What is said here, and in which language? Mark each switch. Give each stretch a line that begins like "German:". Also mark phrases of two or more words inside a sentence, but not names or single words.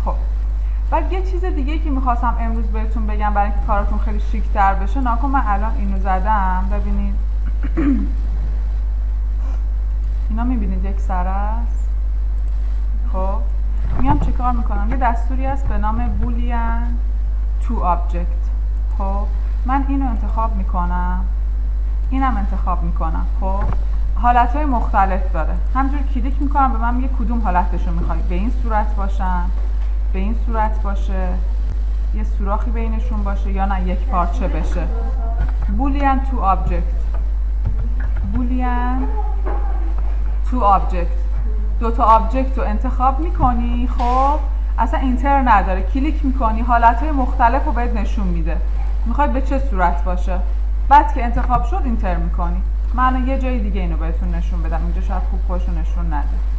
Persian: خب بعد یه چیز دیگه که میخواستم امروز بهتون بگم برای اینکه کاراتون خیلی شیک تر بشه، ناکن من الان اینو زدم، ببینید اینا میبینید یک سر است. خب میام چه کار میکنم؟ یه دستوری هست به نام
English: boolean to object.
Persian: خب من اینو انتخاب میکنم، اینم انتخاب میکنم. خب حالتهای مختلف داره، همجور کلیک میکنم به من میگه کدوم حالتشو میخوای، به این صورت باشن، به این صورت باشه، یه سوراخی بینشون باشه، یا نه یک پارچه بشه.
English: boolean to object، boolean to object.
Persian: دوتا آبجکت رو انتخاب میکنی. خب اصلا اینتر نداره، کلیک میکنی حالتهای مختلف رو بهت نشون میده، میخوای به چه صورت باشه. بعد که انتخاب شد اینتر میکنی. من یه جای دیگه اینو بهتون نشون بدم، اینجا شاید خوب خودشو نشون نده.